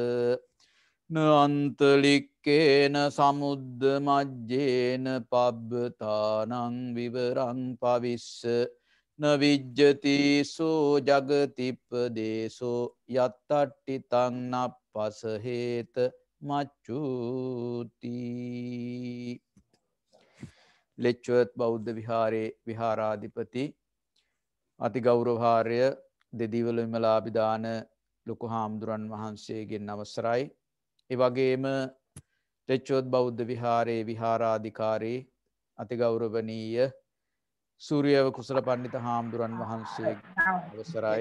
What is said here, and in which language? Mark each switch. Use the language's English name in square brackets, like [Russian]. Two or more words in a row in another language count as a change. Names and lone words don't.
[Pali] නන්තලික්කේන සමුද්ද මජ්ජේන පබ්බතානං විවරං පවිස්ස නවිජ්ජති සෝ ජගතිප්පදේශෝ යත්තට්ඨිතං නප්පසහේත මච්චුති [Sinhala] ලෙච්චුවත් බෞද්ධ විහාරයේ විහාරාධිපති අතිගෞරවහාර්ය දෙදිවල විමලාභිදාන ලොකු හාමුදුරන් වහන්සේගෙන් අවසරයි. ඒ වගේම ලෙච්චුවත් බෞද්ධ විහාරයේ විහාරාධිකාරී අතිගෞරවනීය සූර්යව කුසල පණ්ඩිත හාමුදුරන් වහන්සේ අවසරයි.